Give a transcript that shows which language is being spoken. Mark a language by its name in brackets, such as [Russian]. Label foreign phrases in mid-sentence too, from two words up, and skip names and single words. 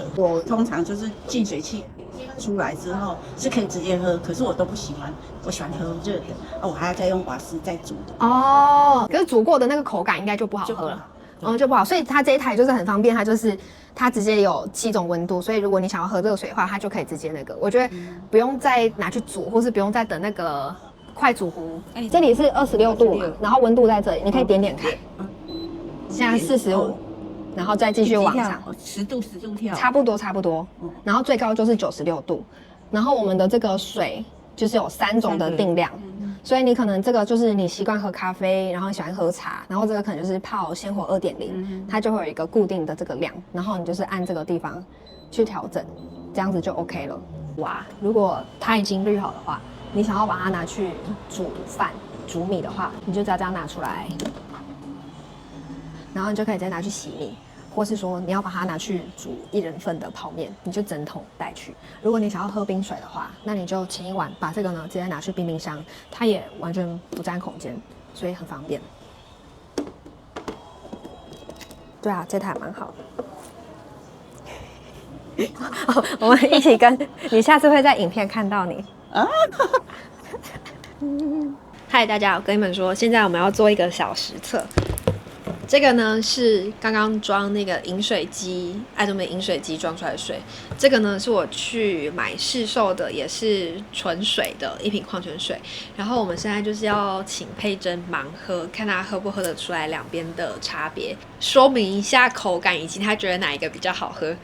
[Chinese] 我通常就是净水器出來之後是可以直接喝，可是我都不喜歡，我喜歡喝熱的，我還要再用瓦斯再煮的。哦，可是煮過的那個口感應該就不好喝了。就不好，所以它這一台就是很方便，它直接有7種溫度，所以如果你想要喝熱水的話，它就可以直接那個。我覺得不用再拿去煮，或是不用再等那個快煮壺。這裡是26度嘛，然後溫度在這裡，你可以點點看。現在45，然後再繼續往上，10度跳，差不多。然後最高就是96度，然後我們的這個水就是有3種的定量。所以你可能這個就是你習慣喝咖啡，然後喜歡喝茶，然後這個可能就是泡鮮活2.0，它就會有一個固定的這個量，然後你就是按這個地方去調整，這樣子就 OK 了。哇，如果它已經濾好的話，你想要把它拿去煮飯、煮米的話，你就這樣拿出來，然後你就可以再拿去洗米。或是說你要把它拿去煮1人份的泡麵，你就整桶帶去。如果你想要喝冰水的話，那你就前一晚把這個呢直接拿去冰箱，它也完全不占空間，所以很方便。对啊，這台蠻好的。我們一起跟你，下次會在影片看到你。嗨，大家，我跟你們說，現在我們要做一個小實測。這個呢是剛剛裝那個飲水機，愛多美飲水機裝出來的水。這個呢是我去買市售的，也是純水的一瓶礦泉水。然後我們現在就是要請佩珍盲喝，看她喝不喝得出來兩邊的差別，說明一下口感以及她覺得哪一個比較好喝。